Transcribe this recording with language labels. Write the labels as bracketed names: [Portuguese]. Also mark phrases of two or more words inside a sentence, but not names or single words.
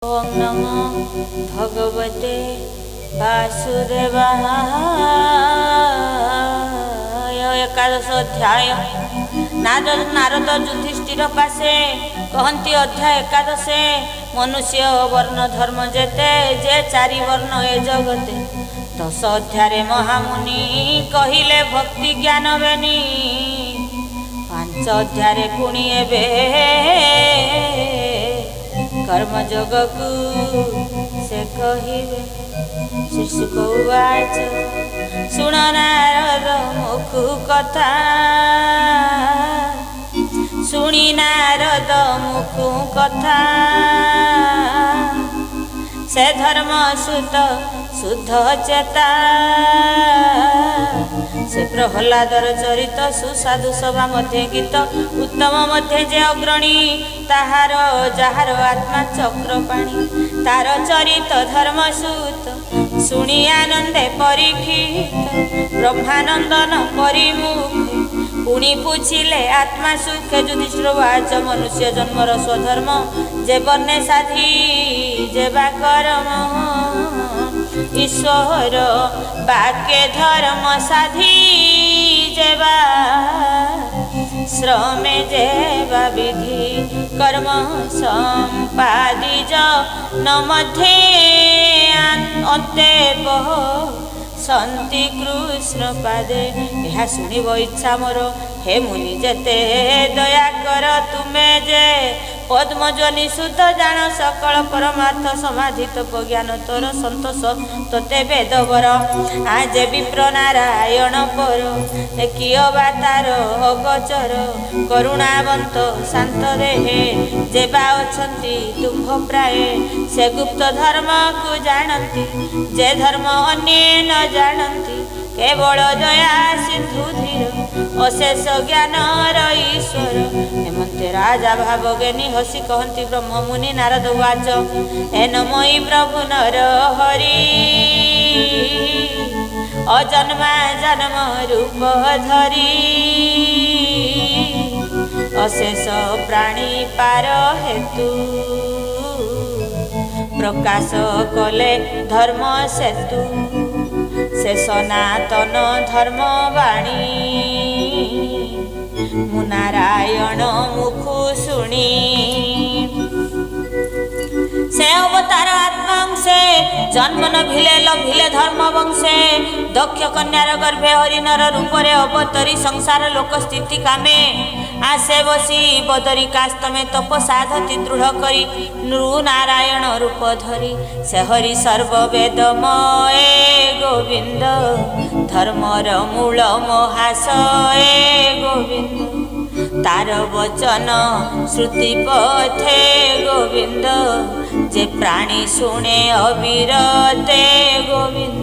[Sanskrit] ओम नमो भगवते वासुदेवाय। [Odia] ଏକାଦଶ ଅଧ୍ୟାୟ। ନାରଦ ଯୁଧିଷ୍ଠିର ପାଶେ କହତି ଅଧ୍ୟାୟ ଏକାଦଶେ। ମନୁଷ୍ୟ ବର୍ଣ୍ଣ ଧର୍ମ ଯେତେ ଯେ ଚାରି ବର୍ଣ୍ଣ ଏ ଜଗତେ। 10 ଅଧ୍ୟାୟ ମହାମୁନି କହିଲେ ଭକ୍ତି ଜ୍ଞାନ ବେନି। 5 ଅଧ୍ୟାୟ ପୁଣି ଏବେ କର୍ମ ଜଗକୁ ସେ କହିବେ। ଶିଶୁକ ଉବାଚ ଶୁଣ ନାରଦ ମୁଖୁ କଥା। ଶୁଣି ନାରଦ ମୁଖୁ କଥା। ସେ ଧର୍ମ ସୁତ ଶୁଦ୍ଧ ଚେତା। ସେ ପ୍ରହ୍ଲାଦର ଚରିତ ସୁସାଧୁ ସଭା ମଧ୍ୟ ଗୀତ। ଉତ୍ତମ ମଧ୍ୟ ଯେ ଅଗ୍ରଣୀ ତାହାର ଯାହାର ଆତ୍ମା ଚକ୍ରପାଣି। ତାର ଚରିତ ଧର୍ମ ସୂତ ଶୁଣି ଆନନ୍ଦେ ପରୀକ୍ଷିତ। ବ୍ରହ୍ମାନନ୍ଦନ ପରିମୁଖ ପୁଣି ପୁଚ୍ଛିଲେ ଆତ୍ମା ସୁଖ। ଯୁଧିଷ୍ଠିର ବାଚ ମନୁଷ୍ୟ ଜନ୍ମର ସ୍ୱଧର୍ମ। ଯେ ବନେ ସାଧି ଯେ ବା କର୍ମ। ଈଶ୍ୱର ବାକ୍ୟ ଧର୍ମ ସାଧି ଯେବା। ଶ୍ରମେ ଯେବା ବିଧି କର୍ମ ସମ୍ପାଦି ନ ମଧ୍ୟେ ଅନ୍ତେବ ସନ୍ତି କୃଷ୍ଣ ପାଦେ। ଯହ ଶୁଣିବ ଇଚ୍ଛା ମୋର ହେ ମୁନି ଯେତେ। ଦୟା କର ତୁମେ ଯେ ପଦ୍ମଜନି ସୁତ ଜାଣ ସକଳ ପରମାର୍ଥ ସମାଧିତ ଜ୍ଞାନ ତୋର ସନ୍ତୋଷ ତୋତେ ବେଦବର। ଆଜ ବିପ୍ର ନାରାୟଣ ପର କିୟ ବା ତାର ଅଗୋଚର। କରୁଣାବନ୍ତ ଶାନ୍ତ ଦେହେ ଯେବା ଅଛନ୍ତି ତୁମ୍ଭ ପ୍ରାୟ। ସେ ଗୁପ୍ତ ଧର୍ମ କୋ ଜାଣତି ଯେ ଧର୍ମ ଅନ୍ୟ ନ ଜାଣତି। କେବଳ ଦୟା ସିନ୍ଧୁ ଧୀର ଅଶେଷ ଜ୍ଞାନ ଈଶ୍ୱର। ହେମନ୍ତେ ରାଜା ଭାବଜ୍ଞାନୀ ହସି କହତି ବ୍ରହ୍ମ ମୁନି ନାରଦ ବାଚ। ଏନମୟୀ ପ୍ରଭୁ ନର ହରି ଅଜନ୍ମା ଜନ୍ମ ରୂପ ଧରି। ଅଶେଷ ପ୍ରାଣୀ ପାର ହେତୁ ପ୍ରକାଶ କଲେ ଧର୍ମ ସେତୁ। ସେ ସନାତନ ଧର୍ମ ବାଣୀ ମୁନାରାୟଣ ମୁଖୁ ଶୁଣି। ସେ ଅବତାର ଆତ୍ମାଂଶେ ଜନ୍ମ ନ ଭିଲେ ଲଭିଲେ ଧର୍ମ ବଂଶେ। ଦକ୍ଷ କନ୍ୟାର ଗର୍ଭେ ହରିଣର ରୂପରେ ଅବତରି ସଂସାର ଲୋକ ସ୍ଥିତି କାମେ। ଆସେ ବସି ବଦରୀ କାସ୍ତମେ ତପ ସାଧତି ଦୃଢ଼ କରି। ନୃ ନାରାୟଣ ରୂପ ଧରି ସେ ହରି ସର୍ବବେଦମୟ ଗୋବିନ୍ଦ। ଧର୍ମର ମୂଳ ମହାଶୟ ଗୋବିନ୍ଦ। ତାର ବଚନ ଶ୍ରୁତି ପଥେ ଗୋବିନ୍ଦ। ଯେ ପ୍ରାଣୀ ଶୁଣେ ଅବିରତେ ଗୋବିନ୍ଦ।